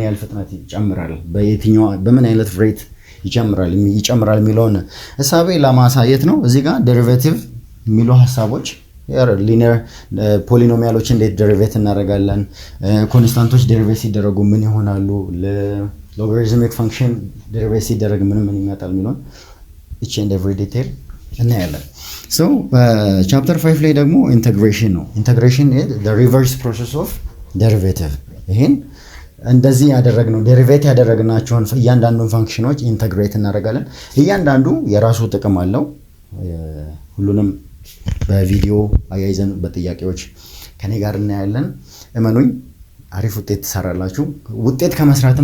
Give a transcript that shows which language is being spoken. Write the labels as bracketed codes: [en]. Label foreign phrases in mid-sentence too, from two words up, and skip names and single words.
[am] ያህል ፍጥነት ይጨምራል፣ በምን አይነት ሬት ይጨምራል የሚለውን እሳቤ ለማሳየት ነው። እዚህ ጋር ዴሪቬቲቭ የሚሉ ሀሳቦች [en] linear polynomials [am] እንዴት ዴሪቬት እናደርጋለን፣ ኮንስታንቶች ዴሪቬት ሲደረጉ ምን ይሆናሉ፣ [en] logarithmic function [am] ዴሪቬት ሲደረግ ምን ይመጣል የሚለውን each [en] and every detail [am] እናያለን። [en] so chapter [am] 5 ላይ ደግሞ ኢንተግሬሽን ነው። ኢንተግሬሽን [en] is the reverse process of derivative። [am] ይሄን እንደዚህ ያደረግነው ዴሪቬት ያደረግናቸውን እያንዳንዱን ፋንክሽኖች ኢንተግሬት እናደርጋለን። እያንዳንዱ የራሱ ጥቅም አለው። ሁሉንም በቪዲዮ አያይዘን በጥያቄዎች ከኔ ጋር እናያለን። እመኑኝ አሪፍ ውጤት ትሰራላችሁ። ውጤት ከመስራትም